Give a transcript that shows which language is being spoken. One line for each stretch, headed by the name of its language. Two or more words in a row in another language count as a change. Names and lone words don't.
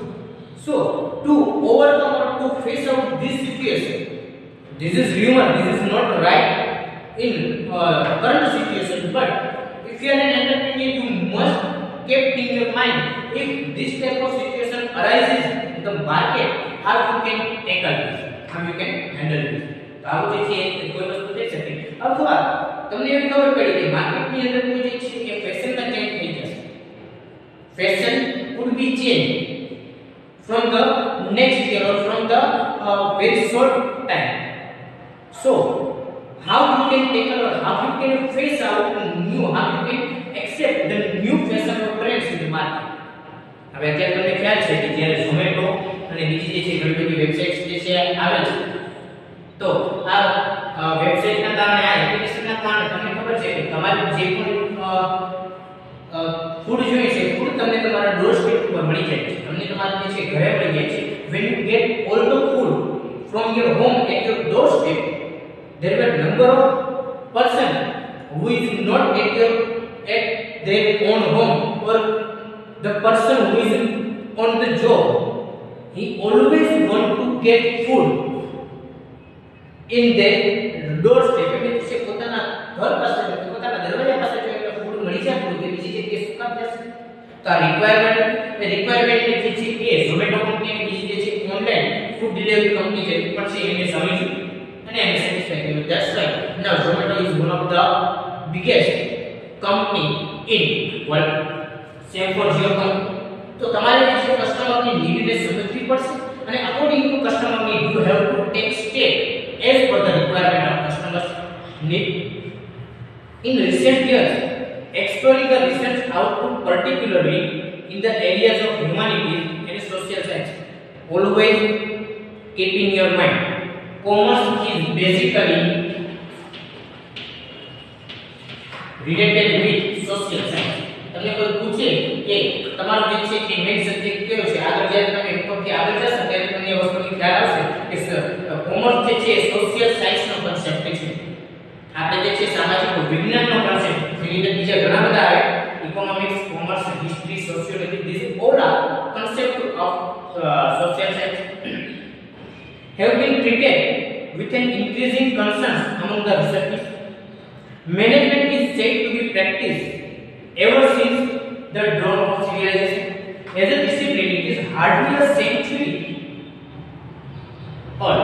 English: So to overcome or to face out this situation, this is rumor, this is not right in current situation, but if you are an entrepreneur, you must keep in your mind if this type of situation arises in the market, how you can tackle this, how you can handle this.
Hindi: तो आप जो है कोई वस्तु देख सकते हैं. अब थोड़ा तुमने ये खबर पड़ी कि मार्केट में अंदर कोई जो है कि फैशन का चेंज
Gujarati: થઈ જશે.
English: Fashion could be changed from the next year or from the very short time. So how you can tackle or how you can face out new, how you can accept the new fashion or trends in the market.
Gujarati: હવે અત્યારે તમને ખ્યાલ છે કે જ્યારે ઝોમેટો અને બીજી જે છે ઘણી બધી વેબસાઇટ્સ જે છે આવે છે, તો આ વેબસાઇટના કારણે આ એપ્લિકેશનના કારણે તમને ખબર છે કે તમારે જે પણ ફૂડ જોઈએ છે ફૂડ તમને તમારા
English: door step
Gujarati: પર મળી જાય છે, તમને તમારા જે છે ઘરે મળી જાય છે.
English: when you get all the food from your home at your doorstep, there were number of person who is not at their own home, or the person who is on the job, he always want to get food in their doorstep.
Gujarati: એટલે કે પોતાના ઘર પાસે પોતાના દરવાજા પાસે જો એટલે ફૂડ મળી જાય તો બીજી જગ્યાએ શું કામ જશે? તો આ રિક્વાયરમેન્ટ જે છે એ ઝોમેટો કંપની અને બીજી જે છે
English: online food delivery company
Gujarati: છે પણ છે એને સમજ્યું અને એને સેટિસ્ફાઈ કર્યું.
English: That's why now Zomato is one of the biggest company in world. Same for Jio company.
Gujarati: તો તમારે જે છે કસ્ટમરની નીડને સમજવી પડશે અને
English: according to customer need you have to take step as per the requirement of customers need. In recent years, exploring the research output particularly in the areas of humanities and social science, always keep in your mind, commerce is basically related with social science.
Gujarati: તમને કોઈ પૂછે કે તમારો જે છે કે
English: main subject
Gujarati: કયો છે, આગળ જ્યારે તમે ઉપરથી આગળ જશો ત્યારે તમને એ વસ્તુની ખ્યાલ આવશે કે કોમર્સ જે છે
English: social science concept
Gujarati: છે. આપણે જે છે સામાજિક વિજ્ઞાનનો કન્સેપ્ટ, જેની અંદર બીજા ઘણા બધા આવે, ઇકોનોમિક્સ, કોમર્સ, હિસ્ટ્રી, સોશિયોલોજી,
English: These all are concept of social science have been treated with an increasing concern among the researchers. Management is said to be practiced ever since the dawn of civilization. As a discipline, it is hardly a century old.